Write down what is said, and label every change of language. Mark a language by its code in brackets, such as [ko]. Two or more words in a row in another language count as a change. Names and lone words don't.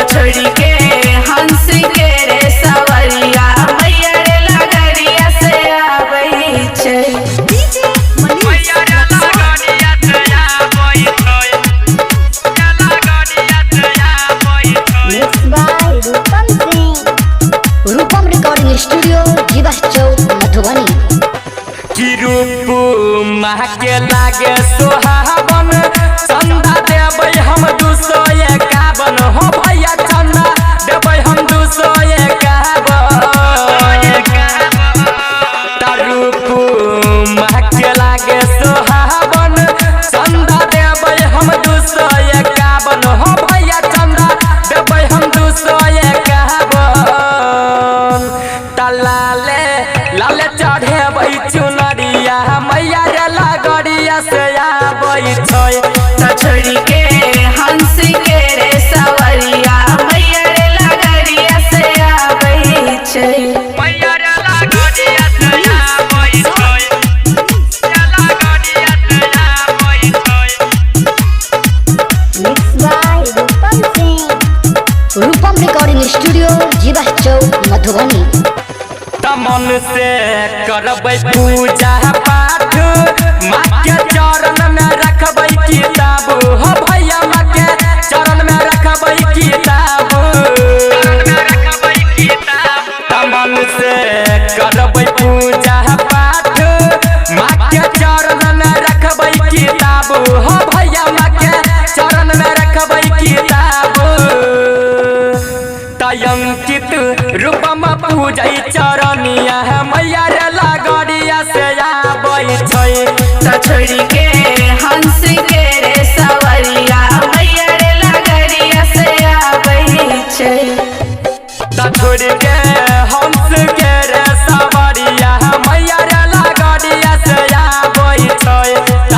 [mai] छोड़ के हंस के रे सवरिया मैया रे लगड़िया से आबै छै। मैया रे लगड़िया से आबै छै। लगड़िया से आबै छै। [en] Mix by [mai] रूपम सिंह रूपम [en] Recording Studio [mai] जीवा चौक मधुबनी। कि रूप माह के लागे सोहावन चंदा देबै हम 251 हो भैया चंदा देबै हम 251। रूप माह के लागे सोहावन चंदा देबै हम 251 हो भैया चंदा देबै हम 251। लाले लाले चढ़ेबै चुनरिया मैया रे लगड़िया से आबै छै। छोड़ के हंस के रे सवरिया मैया रे लगड़िया से आबै छै। मैया रे लगड़िया से आबै छै। लगड़िया से आबै छै। [en] Mix by [mai] रूपम सिंह रूपम [en] Recording Studio [mai] जीवा चौक मधुबनी। मन से करबै पूजा पाठ माँ के चरण में रखबै किताब हो भैया माँ के चरण में रखबै किताब। मन से करबै पूजा पाठ माँ के चरण में रखबै किताब हो भैया माँ के चरण में रखबै किताब। अंकित रूपम पूजै चरनिया मैया रे लगड़िया से आबै छै। छोड़ के हंस के रे सवरिया मैया रे लगड़िया से आबै छै। छोड़ के हंस के रे सवरिया मैया रे लगड़िया से आबै छै।